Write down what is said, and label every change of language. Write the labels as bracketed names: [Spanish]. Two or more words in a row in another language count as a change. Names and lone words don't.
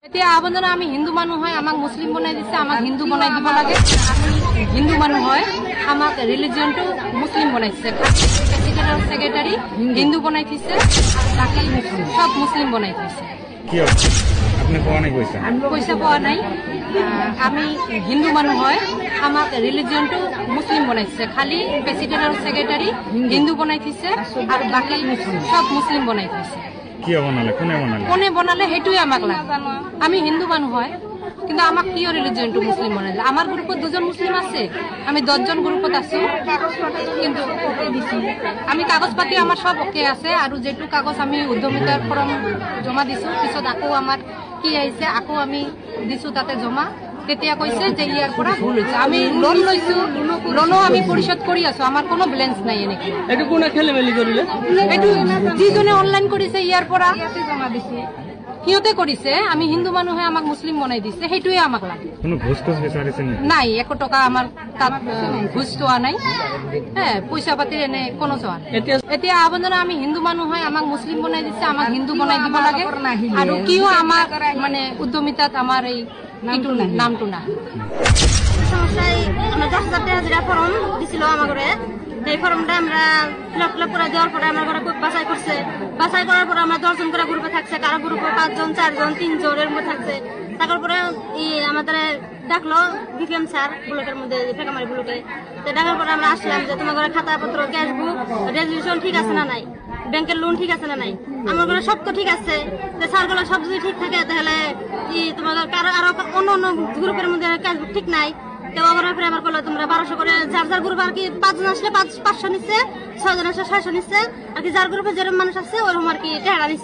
[Assamese] এতিয়া আবন্ধন আমি হিন্দু মানুহ হয় আমাক মুসলিম বনাই দিছে আমাক হিন্দু বনাই দিব লাগে আমি হিন্দু মানুহ হয় আমাক রিলিজিয়নটো মুসলিম বনাইছে [English] president secretary [Assamese] হিন্দু বনাই দিছে বাকি সব মুসলিম বনাই দিছে কি আপনি পাওয়া নাই পয়সা পাওয়া নাই আমি হিন্দু মানুহ হয় আমাক রিলিজিয়নটো মুসলিম বনাইছে খালি [English] president secretary [Assamese] হিন্দু বনাই দিছে আর বাকি সব মুসলিম বনাই দিছে কি বনালে কোনে বনালে হেতুই আমাক লাগে আমি হিন্দু মানুহ হয় কিন্তু আমাক কিয় রিলিজিয়নটো মুসলিম বনাইলে আমার গ্রুপত দুজন মুসলিম আছে আমি 10 জন গ্রুপত আছো কিন্তু আমি কাগজ পাতি আমার সব ওকে আছে আর যেটু কাগজ আমি উদ্যমিতার ফর্ম জমা দিছো পিছত আকো আমার কি আইছে আকো আমি দিছো তাতে জমা তেতিয়া কইছে যে ইয়াৰ পৰা ভুল হৈছে আমি লোন লৈছো লোনও আমি পরিশোধ কৰি আছো আমাৰ কোনো ব্যালেন্স নাই এনেকে এটো কোনে খেলমেলি কৰিলে এটো যিজনে অনলাইন কৰিছে ইয়াৰ পৰা জমা দিছে কিয়তে কৰিছে আমি হিন্দু মানুহে আমাক মুসলিম বনাই দিছে হেতুই আমাক লাগে কোনো ঘুষ ঘুষ বিচাৰিছে নাই 1 টাকা আমাৰ তাত ঘুষ তোৱা নাই হ্যাঁ পয়সা পাতিৰ এনে কোনো চোৱা এতিয়া আবন্ধন আমি হিন্দু মানুহ হয় আমাক মুসলিম বনাই দিছে আমাক হিন্দু বনাই দিব লাগে আৰু কিয় আমাক মানে উদ্যমিতাত আমাৰ এই নামটো না [Bangla] সমস্যায় আমরা 10,000 টাকা যেটা ফর্ম দিছিল আমার ঘরে এই ফর্মটা আমরা ফিল করে দেওয়ার পরে আমার ঘরে বাছাই করছে বাছাই করার পরে আমরা 10 জন করে গ্রুপে থাকছে কারো গ্রুপে 5 জন 4 জন 3 জন এর মধ্যে থাকছে তারপরে আমাদের ডাকলো বিপিএম স্যার ব্লকের মধ্যে ফেকামারি ব্লকে তো ডাকার পরে আমরা আসলাম যে তোমার ঘরে খাতাপত্র [English] cashbook resolution [Bangla] ঠিক আছে না নাই ব্যাংকের লোন ঠিক আছে না নাই আমার ঘরে সব তো ঠিক আছে তো স্যারগুলো সব যদি ঠিক থাকে তাহলে তোমার কারো আরো অন্য গ্রুপের মধ্যে ক্যাশবুক ঠিক নাই তো আমার করলো তোমরা 1200 করে যার যার গ্রুপ আর কি 5 জন আসলে 500 নিচ্ছে 6 জন আসলে 600 নিচ্ছে আর কি যার গ্রুপে যেরকম মানুষ আছে ওরকম আর কি টাকা নিচ্ছে